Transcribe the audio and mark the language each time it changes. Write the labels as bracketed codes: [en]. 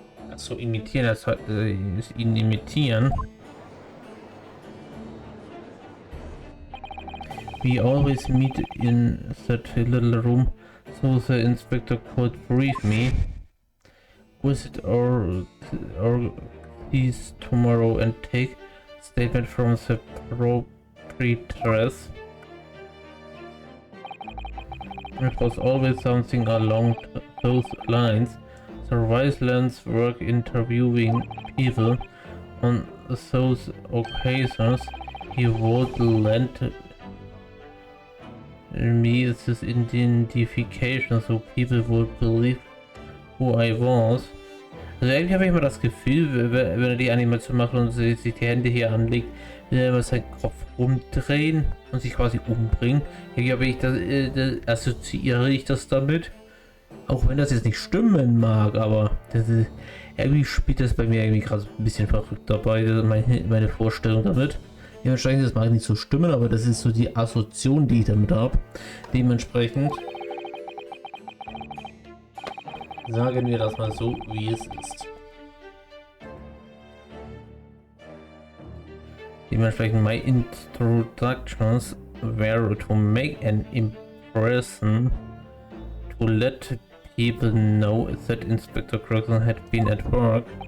[de] Achso, imitieren, das ist ihn imitieren. [en] We always meet in that little room, so the inspector could brief me. Visit our keys tomorrow and take statement from the proprietress. It was always something along those lines. Surveillance work, interviewing people. On those occasions, he would lend me this identification, so people would believe who I was. [de] Also irgendwie habe ich immer das Gefühl, wenn er die Animation macht und sich die Hände hier anlegt, will er immer seinen Kopf umdrehen und sich quasi umbringen. Irgendwie assoziiere ich das damit. Auch wenn das jetzt nicht stimmen mag, aber irgendwie spielt das bei mir irgendwie gerade ein bisschen verrückt dabei, meine Vorstellung damit. Dementsprechend, das mag nicht so stimmen, aber das ist so die Assoziation, die ich damit habe. Dementsprechend sagen wir das mal so, wie es ist. Dementsprechend, [en] my introductions were to make an impression, to let people know that Inspector Crookston had been at work.